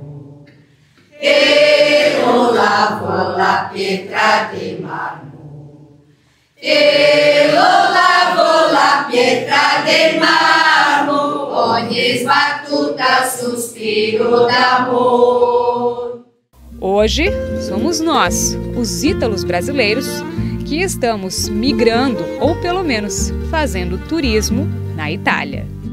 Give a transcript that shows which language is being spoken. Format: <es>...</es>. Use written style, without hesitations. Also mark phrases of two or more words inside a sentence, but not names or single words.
<it>E lo lavo la pietra di marmo, e lo lavo la pietra del marmo, ogni sbattuta sospiro d'amor.</it> <pt>Hoje somos nós, os ítalos brasileiros, que estamos migrando ou pelo menos fazendo turismo na Itália.</pt>